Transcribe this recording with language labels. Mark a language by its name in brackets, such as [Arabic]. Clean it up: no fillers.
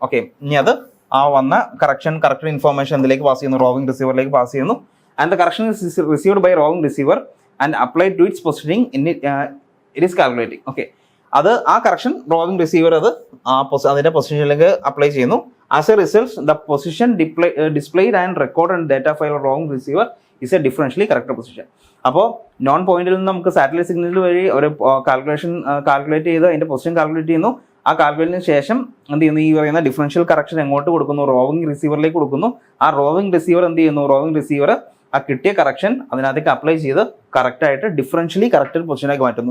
[Malayalam] Okay, ഇനി അത് ആ വന്ന കറക്റ്റ് ഇൻഫോർമേഷൻ എന്തിലേക്ക് പാസ് ചെയ്യുന്നു, റോവിംഗ് റിസീവറിലേക്ക് പാസ് ചെയ്യുന്നു. [English] And the correction is received by roving receiver and apply to its positioning it is calculating. [Malayalam] Okay, അത് ആ കറക്ഷൻ റോവിംഗ് റിസീവർ അത് അതിൻ്റെ പൊസിഷനിലേക്ക് അപ്ലൈ ചെയ്യുന്നു. [English] As a result, the position displayed and recorded in data file of wrong receiver is a differentially corrected position. [Malayalam] അപ്പോൾ non പോയിന്റിൽ നിന്ന് നമുക്ക് സാറ്റലൈറ്റ് സിഗ്നൽ വഴി ഒരു കാൽക്കുലേറ്റ് ചെയ്ത് അതിൻ്റെ പൊസിഷൻ കാൽക്കുലേറ്റ് ചെയ്യുന്നു. ആ കാൽക്കുലേറ്റിന് ശേഷം എന്ത് ചെയ്യുന്നു, ഈ പറയുന്ന ഡിഫറൻഷ്യൽ കറക്ഷൻ എങ്ങോട്ട് കൊടുക്കുന്നു, റോവിംഗ് റിസീവറിലേക്ക് കൊടുക്കുന്നു. ആ റോവിംഗ് റിസീവർ എന്ത് ചെയ്യുന്നു, റോവിംഗ് റിസീവർ ആ കിട്ടിയ കറക്ഷൻ അതിനകത്തേക്ക് അപ്ലൈ ചെയ്ത് കറക്റ്റായിട്ട് ഡിഫറൻഷ്യലി കറക്റ്റഡ് പൊസിഷനാക്കി മാറ്റുന്നു.